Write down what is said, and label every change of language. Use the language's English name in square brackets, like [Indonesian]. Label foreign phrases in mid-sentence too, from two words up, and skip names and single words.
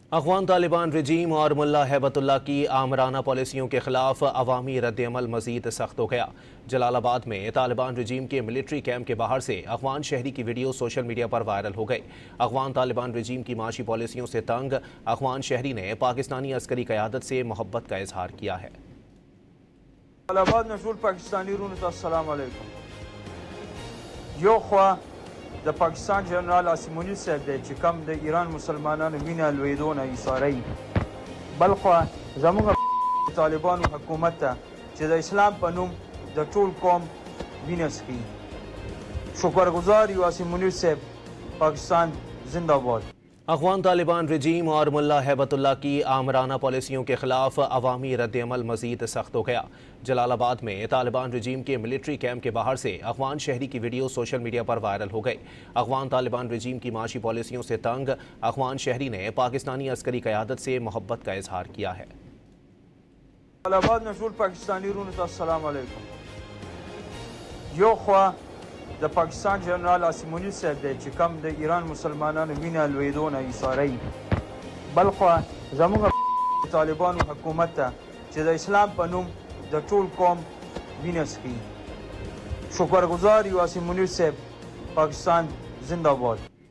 [Urdu] افغان طالبان رجیم اور ملا ہیبت اللہ کی آمرانہ پالیسیوں کے خلاف عوامی رد عمل مزید سخت ہو گیا۔ جلال آباد میں طالبان رجیم کے ملٹری کیمپ کے باہر سے افغان شہری کی ویڈیو سوشل میڈیا پر وائرل ہو گئی۔ افغان طالبان رجیم کی معاشی پالیسیوں سے تنگ افغان شہری نے پاکستانی عسکری قیادت سے محبت کا اظہار کیا ہے۔ [Pashto] جلال آباد میں ټول پاکستانی رونو ته [Arabic] السلام علیکم۔ [Pashto] یو خوا د پاکستان جنرال عاصم منیر صاحب دی چې کوم د ایران مسلمانانو وینه لویدو نه ایساروي، بل خوا زموږ طالبانو حکومت ته چې د اسلام په نوم د ټول قوم وینه څښي، شکرګزار یو عاصم منیر صاحب، پاکستان [Urdu] زندہ باد۔ افغان طالبان رجیم اور ملا ہیبت اللہ کی آمرانہ پالیسیوں کے خلاف عوامی رد عمل مزید سخت ہو گیا۔ جلال آباد میں طالبان رجیم کے ملٹری کیمپ کے باہر سے افغان شہری کی ویڈیو سوشل میڈیا پر وائرل ہو گئی۔ افغان طالبان رجیم کی معاشی پالیسیوں سے تنگ افغان شہری نے پاکستانی عسکری قیادت سے محبت کا اظہار کیا ہے۔ [Pashto] جلال آباد میں ټول پاکستانی رونو ته [Arabic] السلام علیکم۔ [Pashto] یو خوا د پاکستان جنرال عاصم منیر صاحب دی چې کوم د ایران مسلمانانو وینه لویدو نه ایساروي، بل خوا زموږ طالبانو حکومت ته چې د اسلام په نوم د ټول قوم وینه څښي، شکرګزار یو عاصم منیر صاحب، پاکستان [Urdu] زندہ باد۔